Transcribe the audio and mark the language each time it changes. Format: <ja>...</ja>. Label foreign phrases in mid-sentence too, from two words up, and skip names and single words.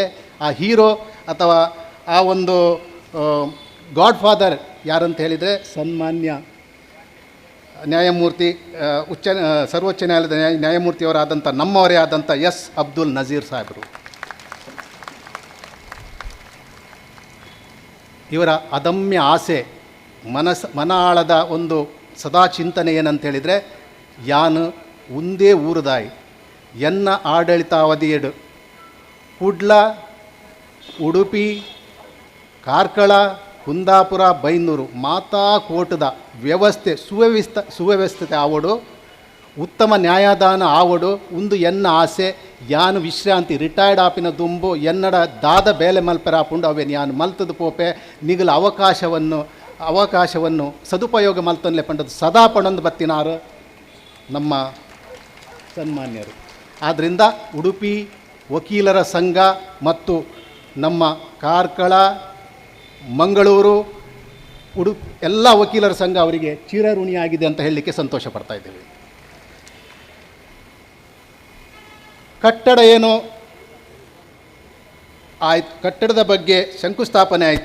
<kn>ಆ ಹೀರೋ ಅಥವಾ ಆ ಒಂದು ಗಾಡ್ ಫಾದರ್ ಯಾರಂತ ಹೇಳಿದರೆ ಸನ್ಮಾನ್ಯ ನ್ಯಾಯಮೂರ್ತಿ ಸರ್ವೋಚ್ಚ ನ್ಯಾಯಾಲಯದ ನ್ಯಾಯಮೂರ್ತಿಯವರಾದಂಥ ನಮ್ಮವರೇ ಆದಂಥ ಎಸ್ ಅಬ್ದುಲ್ ನಜೀರ್ ಸಾಹೇಬರು. ಇವರ ಅದಮ್ಯ ಆಸೆ, ಮನ ಆಳದ ಒಂದು ಸದಾ ಚಿಂತನೆ ಏನಂತೇಳಿದರೆ,</kn> <tcy>ಯಾನು ಒಂದೇ ಊರುದಾಯಿ ಎನ್ನ ಆಡಳಿತಾವಧಿಯಡು ಕುಡ್ಲ, ಉಡುಪಿ, ಕಾರ್ಕಳ, ಕುಂದಾಪುರ, ಬೈಂದೂರು ಮಾತಾ ಕೋಟದ ವ್ಯವಸ್ಥೆ ಸುವ್ಯವಸ್ಥಿತ ಆವಡು, ಉತ್ತಮ ನ್ಯಾಯದಾನ ಆವಡು ಒಂದು ಎನ್ನ ಆಸೆ. ಯಾನು ವಿಶ್ರಾಂತಿ ರಿಟೈರ್ಡ್ ಆಪಿನ ದುಂಬು ಎನ್ನಡ ದಾದ ಬೇಲೆ ಮಲ್ಪರಾಪುಂಡು ಅವೇನು ಯಾನು ಮಲ್ತದ ಪೋಪೆ ನಿಗಲ ಅವಕಾಶವನ್ನು ಸದುಪಯೋಗ ಮಲ್ತನ್ಲೆ ಪಂಡದು ಸದಾ ಪಣೊಂದು ಬತ್ತಿನಾರು ನಮ್ಮ ಸನ್ಮಾನ್ಯರು.</tcy> <kn>ಆದ್ದರಿಂದ ಉಡುಪಿ ವಕೀಲರ ಸಂಘ ಮತ್ತು ನಮ್ಮ ಕಾರ್ಕಳ, ಮಂಗಳೂರು, ಎಲ್ಲ ವಕೀಲರ ಸಂಘ ಅವರಿಗೆ ಚಿರಋಣಿಯಾಗಿದೆ ಅಂತ ಹೇಳಲಿಕ್ಕೆ ಸಂತೋಷ ಪಡ್ತಾ ಇದ್ದೇವೆ. ಕಟ್ಟಡ ಏನು ಆಯ್ತು, ಕಟ್ಟಡದ ಬಗ್ಗೆ ಶಂಕುಸ್ಥಾಪನೆ ಆಯಿತು.</kn>